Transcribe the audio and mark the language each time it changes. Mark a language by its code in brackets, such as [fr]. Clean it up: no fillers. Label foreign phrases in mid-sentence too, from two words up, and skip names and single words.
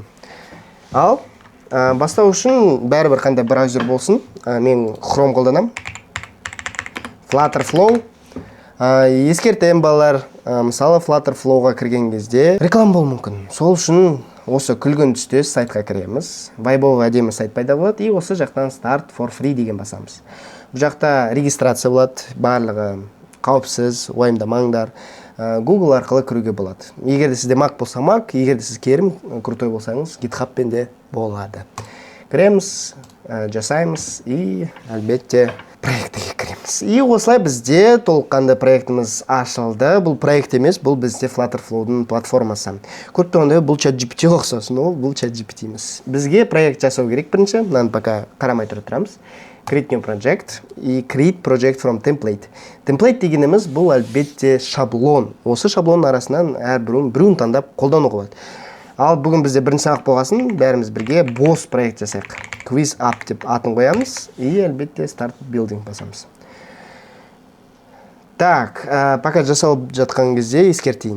[kk] Ал бастау үшін бәрібір қандай браузер болсын. Мен Chrome қолданам. Flutterflow. Ескертем балалар, мысалы Flutterflowға кірген кезде реклама болуы мүмкін. Сол үшін осы күлгін түстес сайтқа кіреміз. Вайбовый әдемі сайт пайда болады. И осы жақтан [en] Start for free [kk] деген басамыз. Бұл жақта регистрация болады. Барлығы қауіпсіз, уайымдамаңдар. Google арқылы кіруге болады. Егер де сізде Mac болса Mac, егер де сіз керім крутой болсаңыз, GitHubпен де болады. Кіреміз, жасаймыз и әлбетте проектіге кіреміз. И осылай бізде толыққанды проектіміз ашылды. Бұл проект емес, бұл бізде Flutterflow'дың платформасы. Көріп тұрғанда бұл ChatGPT ұқсасын, бұл ChatGPT емес. Бізге проект жасау керек бірінші. Мынаны пока қарамай тұрамыз. [en] Create new project и create project from template. [kk] Template дегеніміз бұл әлбетте шаблон. Осы шаблонның арасынан біреуін таңдап қолдануға болады. Ал бүгін бізде бірінші сабақ болғасын, бәріміз бірге бос проект жасайық. Quiz Up деп атын қоямыз и әлбетте [en] Start Building [kk] басамыз. [ru] Так, пока [kk] жасалып жатқан кезде ескертейін.